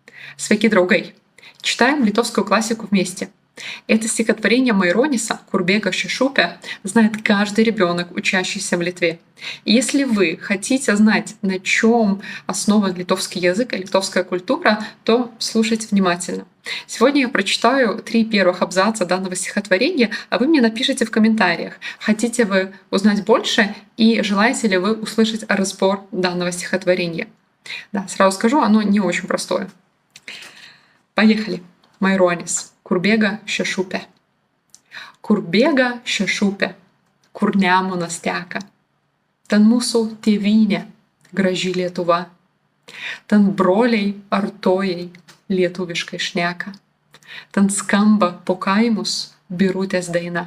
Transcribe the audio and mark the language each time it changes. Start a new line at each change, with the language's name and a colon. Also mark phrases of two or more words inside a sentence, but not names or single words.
Lithuanian: Sveiki, draugai!
Russian: Читаем литовскую классику вместе. Это стихотворение Майрониса «Курбега Шишупе» знает каждый ребенок, учащийся в Литве. И если вы хотите знать, на чем основан литовский язык и литовская культура, то слушайте внимательно. Сегодня я прочитаю 3 первых абзаца данного стихотворения, а вы мне напишите в комментариях, хотите вы узнать больше и желаете ли вы услышать разбор данного стихотворения. Да, сразу скажу, оно не очень простое. Поехали. Майронис. Курбега Šešupė.
Lithuanian: Kūrbėga Šešupė, kur Nemunas teka. Ten mūsų tėvynė, graži Lietuva. Ten broliai artojai lietuviškai šneka. Ten skamba po kaimus birutės daina.